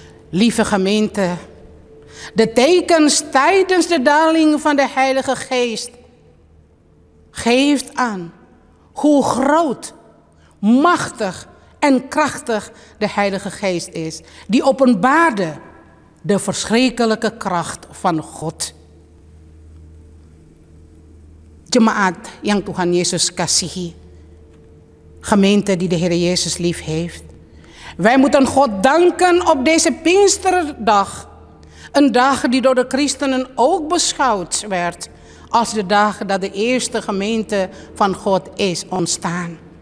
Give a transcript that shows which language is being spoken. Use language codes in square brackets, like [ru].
[nl] Lieve gemeente, de tekens tijdens de daling van de Heilige Geest geeft aan hoe groot, machtig en krachtig de Heilige Geest is. Die openbaarde de verschrikkelijke kracht van God. [id] Jemaat yang Tuhan Yesus kasihi. [nl] Gemeente die de Heer Jezus lief heeft. Wij moeten God danken op deze Pinksterdag. Een dag die door de christenen ook beschouwd werd als de dag dat de eerste gemeente van God is ontstaan.